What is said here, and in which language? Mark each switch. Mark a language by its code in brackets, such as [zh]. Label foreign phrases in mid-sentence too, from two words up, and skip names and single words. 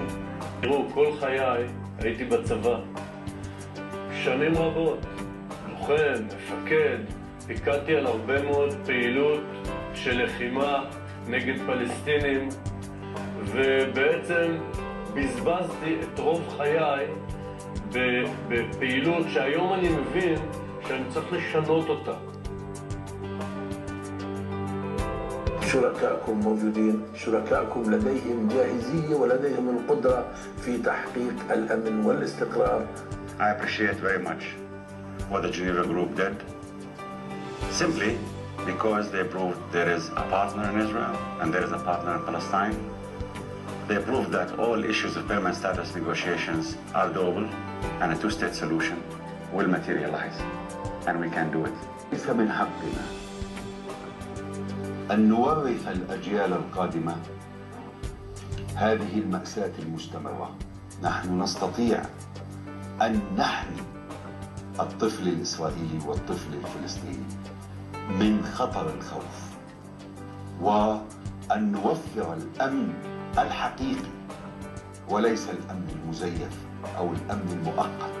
[he] תראו, כל חיי הייתי בצבא, שנים רבות, לוחם, מפקד, פיקדתי על הרבה מאוד פעילות של לחימה נגד פלסטינים, ובעצם בזבזתי את רוב חיי בפעילות שהיום אני מבין שאני צריך לשנות אותה. [ar] شركائكم موجودين، شركائكم لديهم جاهزية ولديهم القدرة في تحقيق الأمن والاستقرار. [en] I appreciate very much what the Geneva group did, simply because they proved there is a partner in Israel and there is a partner in Palestine. They proved that all issues of permanent status negotiations are doable and a two-state solution will materialize, and we can do it. [ar] ليس من حقنا أن نورث الأجيال القادمة هذه المأساة المستمرة. نحن نستطيع أن نحمي الطفل الإسرائيلي والطفل الفلسطيني من خطر الخوف، وأن نوفر الأمن الحقيقي وليس الأمن المزيف أو الأمن المؤقت.